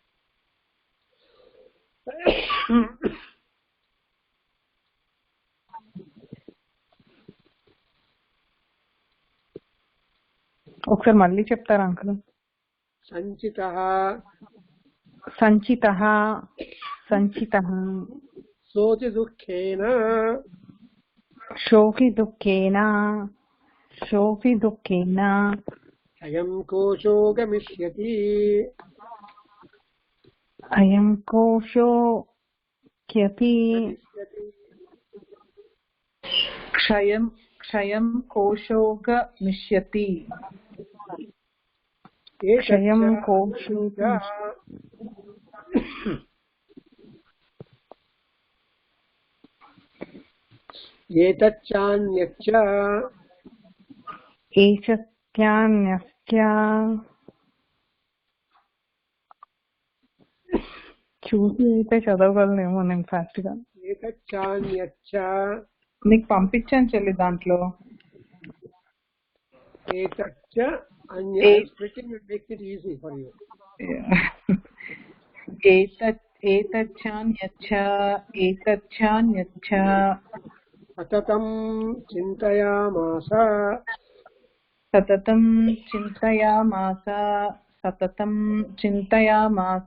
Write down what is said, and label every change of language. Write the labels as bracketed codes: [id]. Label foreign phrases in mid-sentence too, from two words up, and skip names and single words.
[te] ఒకసారి మళ్ళీ చెప్తారా అంకుల్? [sa] సంచితః సంచితః సంచితః సోతి దుఃఖేన शोकि दुःखेन शोकि दुःखेन अयं कोशो गमिष्यति अयं कोशो क्यपि गमिष्यति क्षयं क्षयं कोशो गमिष्यति क्षयं एतच्च कोशो एतच्चान्यच्च [te] एषत्यान्यस्य చూసి అయితే చదవగలనేమో నేను ఫాస్ట్ గా. [sa] एतच्चान्यच्च [te] నీకు పంపించాను చెల్లి దాంట్లో. [sa] एतच्च अन्य [en] splitting will make it easy for you. [sa] एतच्छान्यच्च एतच्छान्यच्च सततं चिन्तयामास सततं चिन्तयामास सततं चिन्तयामास